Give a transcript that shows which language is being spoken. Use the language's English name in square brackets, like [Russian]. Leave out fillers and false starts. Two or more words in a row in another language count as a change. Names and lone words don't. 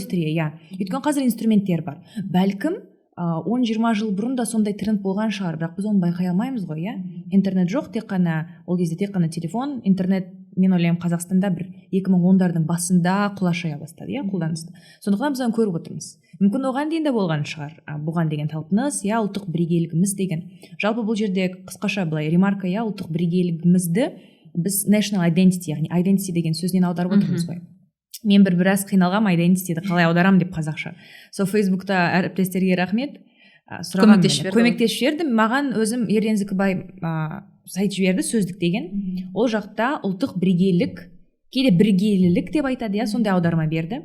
[Kazakh] Өйткені қазір инструменттер бар. Бәлкім 10-20 жыл бұрын да сондай тренд болған шығар, бірақ біз оны байқай алмаймыз ғой, Интернет жоқ, ол кезде тек қана телефон, интернет, мен ойлаймын, Қазақстанда бір 2010-дардың басында құлашая бастады, қолданысты. Сондықтан біз оны көріп отырмыз. Мүмкін оған дейін де болған шығар, бұған деген талпыныс, ұлттық бірегейлігіміз деген. Жалпы бұл жерде қысқаша былай ремарка, ұлттық бірегейлігімізді біз [English] national identity, [Kazakh] яғни identity деген сөзден аударып отырмыз ғой. Мен біраз қиналғам identityді қалай аударам деп қазақша. Фейсбукта әріптестерге рахмет. Көмектесіп жіберді. Маған өзім Ерден Зікібай сайт жіберді, сөздік деген. Ол жақта ұлттық бірегейлік, кейде бірегейлілік деп айтады, сондай аударма берді.